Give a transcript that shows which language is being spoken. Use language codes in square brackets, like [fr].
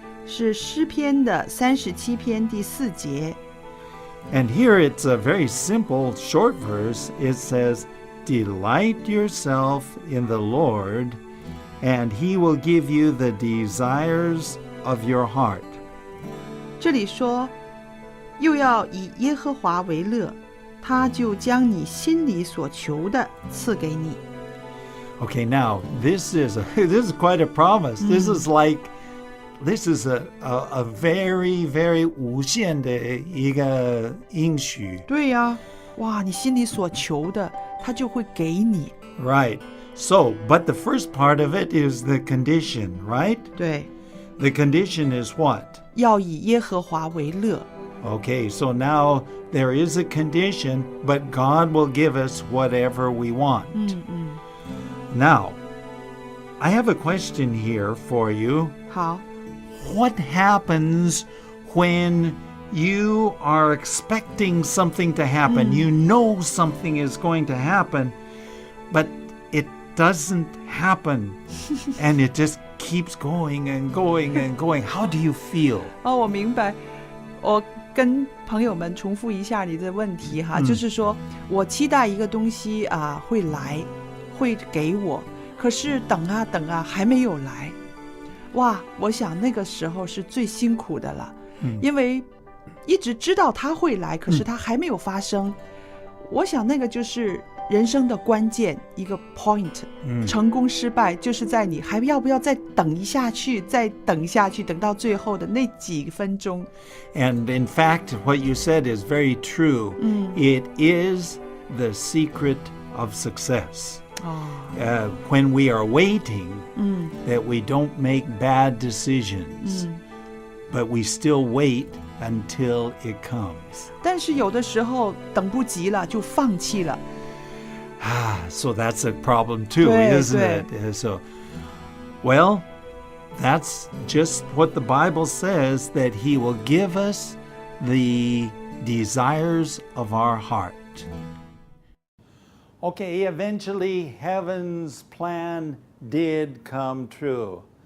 [zh] 是诗篇的37篇第4节。 [en] And here it's a very simple, short verse. It says, Delight yourself in the Lord, and he will give you the desires of your heart. [zh] 这里说，又要以耶和华为乐，他就将你心里所求的赐给你。 [en] Okay, now this is quite a promise. This is a very, very [zh] 无限的一个应许。对呀，哇，你心里所求的，他就会给你。 [en] Right. So, but the first part of it is the condition, right? [zh] 对， [en] The condition is what? [zh] 要以耶和华为乐。 [en] Okay, so now there is a condition, but God will give us whatever we want. Now, I have a question here for you. [zh] 好， [en] What happens when you are expecting something to happen? You know something is going to happen, but it doesn't happen. And it just keeps going and going and going. How do you feel? [zh] 哦，我明白。我跟朋友们重复一下你的问题哈，就是说我期待一个东西会来，会给我，可是等啊等啊还没有来。哇，我想那个时候是最辛苦的了，因为一直知道它会来，可是它还没有发生。我想那个就是人生的关键一个 point，成功失败就是在你还要不要再等一下去，再等下去，等到最后的那几分钟。 [en] And in fact, what you said is very true. It is the secret of success. When we are waiting, that we don't make bad decisions, but we still wait until it comes. [zh] 但是有的时候等不及了，就放弃了。 [en] So that's a problem too, [zh] 对， [en] isn't [zh] 对。 [en] it? So, well, that's just what the Bible says, that He will give us the desires of our heart. Okay, eventually heaven's plan did come true.